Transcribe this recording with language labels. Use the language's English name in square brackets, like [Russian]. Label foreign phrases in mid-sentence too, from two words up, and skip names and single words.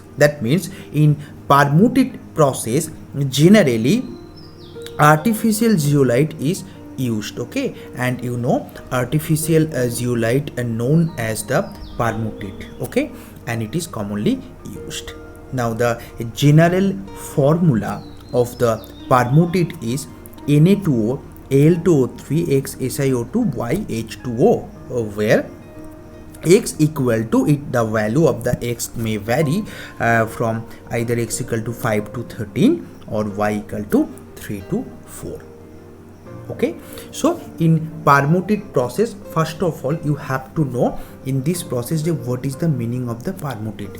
[English] That means in permuted process generally artificial zeolite is used. Okay, and you know artificial zeolite known as the permuted. Okay, and it is commonly used. Now the general formula of the permuted is Na2O Al2O3 X SiO2 Y H2O, where X equal to it, the value of the X may vary from either X equal to 5 to 13 or Y equal to 3 to 4. Okay, so in permuted process, first of all you have to know in this process what is the meaning of the permuted.